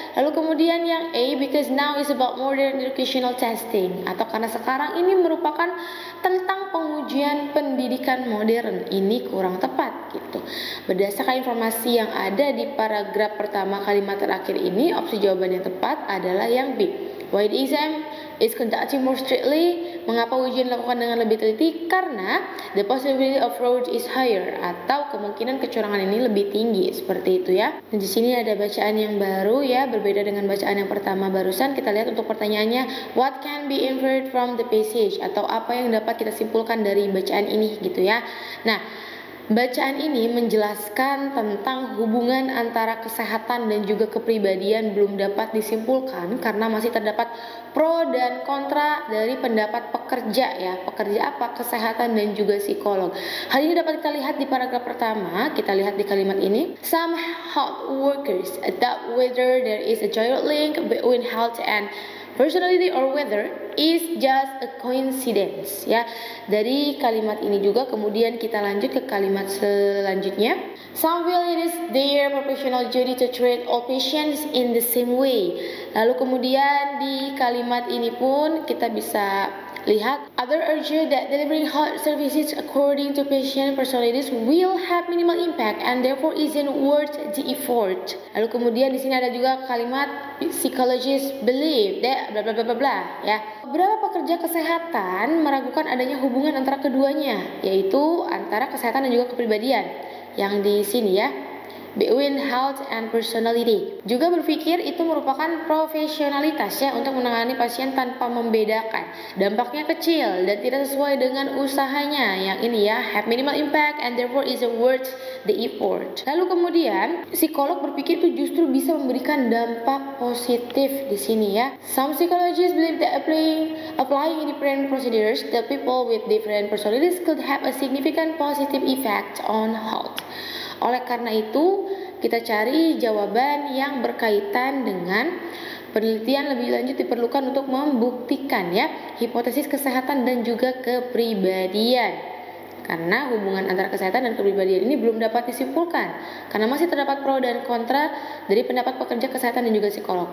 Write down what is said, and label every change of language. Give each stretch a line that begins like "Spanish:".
Indonesian: Lalu kemudian yang A,
English: because now is about modern educational testing,
Indonesian: atau karena sekarang ini merupakan tentang pengujian pendidikan modern. Ini kurang tepat gitu. Berdasarkan informasi yang ada di paragraf pertama kalimat terakhir ini, opsi jawaban yang tepat adalah yang B.
English: Why the exam is conducted more strictly?
Indonesian: Mengapa ujian dilakukan dengan lebih teliti? Karena
English: the possibility of fraud is higher,
Indonesian: atau kemungkinan kecurangan ini lebih tinggi, seperti itu ya. Dan di sini ada bacaan yang baru ya, berbeda dengan bacaan yang pertama barusan. Kita lihat untuk pertanyaannya,
English: what can be inferred from the passage,
Indonesian: atau apa yang dapat kita simpulkan dari bacaan ini gitu ya. Nah, bacaan ini menjelaskan tentang hubungan antara kesehatan dan juga kepribadian belum dapat disimpulkan karena masih terdapat pro dan kontra dari pendapat pekerja ya. Pekerja apa? Kesehatan dan juga psikolog. Hal ini dapat kita lihat di paragraf pertama. Kita lihat di kalimat ini.
English: Some health workers doubt whether there is a direct link between health and personality or whether is just a coincidence ya.
Indonesian: Dari kalimat ini juga kemudian kita lanjut ke kalimat selanjutnya.
English: Some feel it is their professional duty to treat all patients in the same way.
Indonesian: Lalu kemudian di kalimat ini pun kita bisa lihat,
English: other urge that delivering health services according to patient personalities will have minimal impact and therefore isn't worth the effort.
Indonesian: Lalu kemudian di sini ada juga kalimat
English: psychologists believe that
Indonesian: bla bla bla bla bla ya. Beberapa pekerja kesehatan meragukan adanya hubungan antara keduanya, yaitu antara kesehatan dan juga kepribadian. Yang di sini ya,
English: between health and personality.
Indonesian: Juga berpikir itu merupakan profesionalitas ya untuk menangani pasien tanpa membedakan. Dampaknya kecil dan tidak sesuai dengan usahanya. Yang ini ya,
English: have minimal impact and therefore isn't worth the effort.
Indonesian: Lalu kemudian psikolog berpikir itu justru bisa memberikan dampak positif di sini ya.
English: Some psychologists believe that applying different procedures to people with different personalities could have a significant positive effect on health.
Indonesian: Oleh karena itu, kita cari jawaban yang berkaitan dengan penelitian lebih lanjut diperlukan untuk membuktikan ya hipotesis kesehatan dan juga kepribadian. Karena hubungan antara kesehatan dan kepribadian ini belum dapat disimpulkan karena masih terdapat pro dan kontra dari pendapat pekerja kesehatan dan juga psikolog.